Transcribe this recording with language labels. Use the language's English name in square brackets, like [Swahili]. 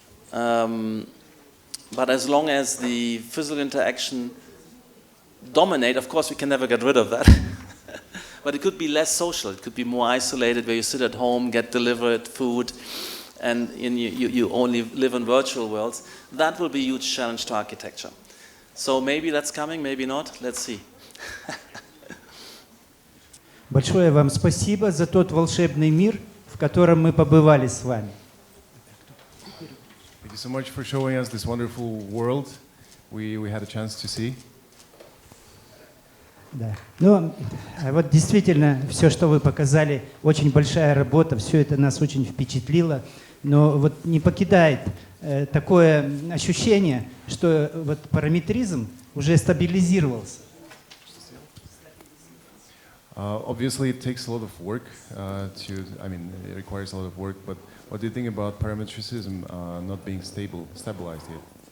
[English] But as long as the physical interaction dominate, of course we can never get rid of that. But it could be less social. It could be more isolated, where you sit at home, get delivered food, and you only live in virtual worlds. That will be a huge challenge to architecture. So maybe that's coming, maybe not. Let's see. [Russian] Большое вам спасибо за тот волшебный мир, в котором мы побывали с вами. [English] Thank you so much for showing us this wonderful world we had a chance to see. [Russian] Да. Ну, вот действительно, все, что вы показали, очень большая работа, все это нас очень впечатлило, но вот не покидает такое ощущение, что вот параметризм уже стабилизировался. [English] Obviously, it takes a lot of work it requires a lot of work, but what do you think about parametricism not being stabilized yet?